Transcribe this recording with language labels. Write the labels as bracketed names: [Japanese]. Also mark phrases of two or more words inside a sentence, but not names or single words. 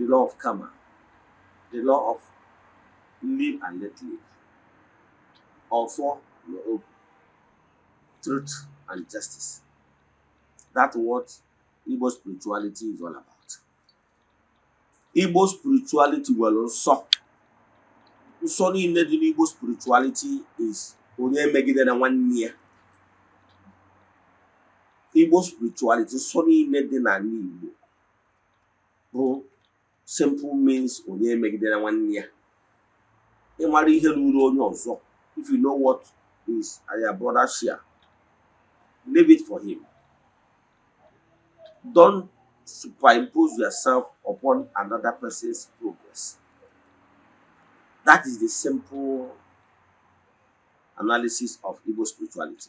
[English] The law of karma, the law of live and let live, also truth and justice. That's what Igbo spirituality is all about. Igbo spirituality will also. So in the Igbo spirituality is [Igbo] onye megide na nwanne ya. [English] Igbo spirituality [Igbo] so niile dị n'ala Igbo bụ [English] simple means [Igbo] onye megide na nwanne ya. [English] If you know what is your brother share, leave it for him. Don't superimpose yourself upon another person's progress. That is the simple analysis of Igbo spirituality.